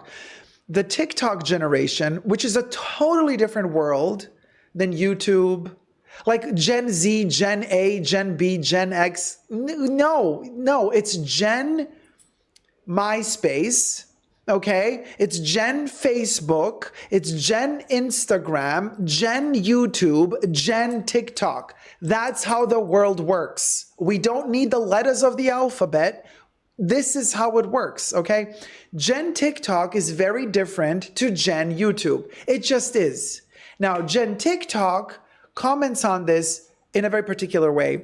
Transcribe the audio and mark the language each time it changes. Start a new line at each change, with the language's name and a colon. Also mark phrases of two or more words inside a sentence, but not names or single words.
English: The TikTok generation, which is a totally different world than YouTube, like Gen Z, Gen A, Gen B, Gen X. No, it's Gen MySpace. Okay, it's Gen Facebook, it's Gen Instagram, Gen YouTube, Gen TikTok. That's how the world works. We don't need the letters of the alphabet. This is how it works, okay? Gen TikTok is very different to Gen YouTube. It just is. Now, Gen TikTok comments on this in a very particular way.